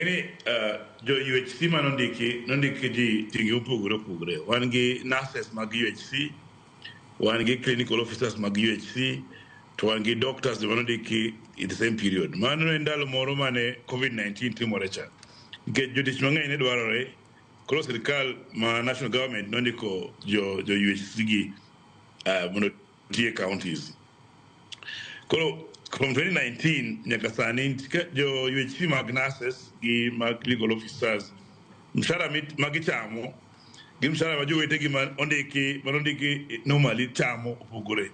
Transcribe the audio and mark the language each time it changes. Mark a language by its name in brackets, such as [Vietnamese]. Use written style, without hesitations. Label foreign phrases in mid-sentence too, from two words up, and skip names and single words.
[Luo (Kenya and Tanzania)] jo UHC ma non diki ji tingi pugre wangi nurses mag UHC wangi [English] clinical officers [Luo (Kenya and Tanzania)] mag UHC to wangi doctors de non diki [English] in the same period [Luo (Kenya and Tanzania)] mano ndalo moro mane COVID-19 timorecha get jotich mang'eny ne dwarore koro sirikal ma [English] national government [Luo (Kenya and Tanzania)] nondiko jo UHC gi mondo tie counties koro from 2019 nyaka sani jo UHC mag nurses gi mag [English] legal officers [Luo (Kenya and Tanzania)] mshahara magichamo gi mshahara ma jowetegi manondiki normally chamo opogore.